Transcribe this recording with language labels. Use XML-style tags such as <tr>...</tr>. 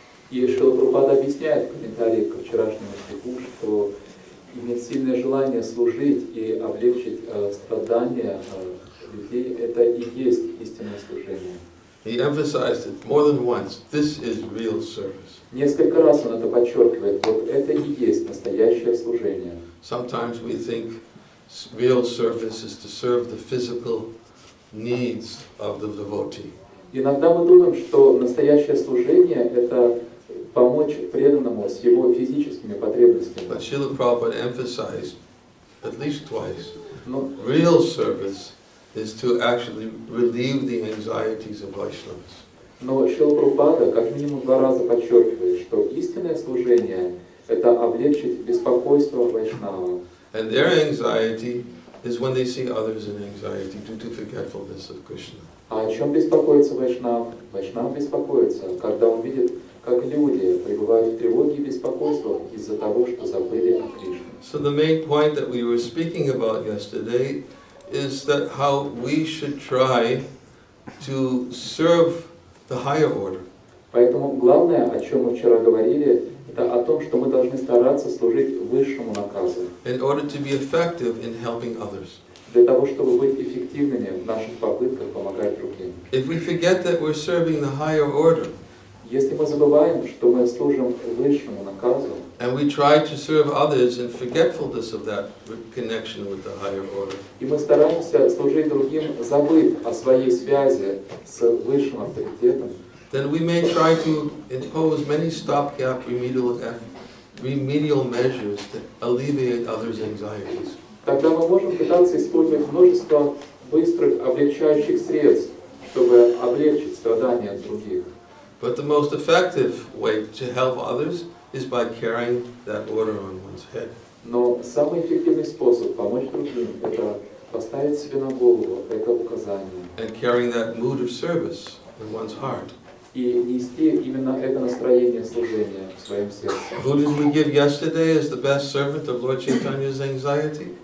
<ru>И Шрила Прабхупада объясняет в комментарии к вчерашнему стиху, что иметь сильное желание служить и облегчить страдания людей, это и есть истинное служение.</ru> <en>He emphasized it more than once. This is real service.</en> <ru>Несколько раз он это подчеркивает. Вот это и есть настоящее служение.</ru> <en>Sometimes we think real service is to serve the physical needs of the devotee.</en> <ru>Иногда мы думаем, что настоящее служение – это помочь преданному с его физическими потребностями.</ru> <en>But Srila Prabhupada emphasized at least twice,</en> <ru>Но,</ru> <en>real service is to actually relieve the anxieties of Vaishnavas.</en> <ru>но Шрила Прабхупада как минимум 2 раза подчеркивает, что истинное служение – это облегчить беспокойство вайшнава.</ru> <en>And their anxiety is when they see others in anxiety due to forgetfulness of Krishna.</en> <ru>А о чем беспокоится вайшнав? Вайшнав беспокоится, когда он видит, как люди пребывают в тревоге и беспокойствах из-за того, что забыли о Кришне.</ru> <en>So the main point that we were speaking about yesterday is that how we should try to serve the higher order.</en> <ru>Поэтому главное, о чем мы вчера говорили, это о том, что мы должны стараться служить высшему наказу.</ru> <en>In order to be effective in helping others.</en> <ru>Для того, чтобы быть эффективными в наших попытках помогать другим.</ru> <en>If we forget that we're serving the higher order,</en> <ru>Если мы забываем, что мы служим высшему наказу,</ru> <en>and we try to serve others in forgetfulness of that connection with the higher order,</en> <ru>и мы стараемся служить другим, забыв о своей связи с высшим авторитетом,</ru> <en>then we may try to impose many stopgap remedial measures to alleviate others' anxieties.</en> <ru>тогда мы можем пытаться использовать множество быстрых облегчающих средств, чтобы облегчить страдания других.</ru> <en>But the most effective way to help others is by carrying that order on one's head.</en> <ru>Но самый эффективный способ помочь другим – это поставить себе на голову это указание</ru> <en>And carrying that mood of service in one's heart.</en> <ru>и нести именно это настроение служения в своем сердце.</ru> <en>Who did we give yesterday as the best servant of Lord Chaitanya's anxiety?</en>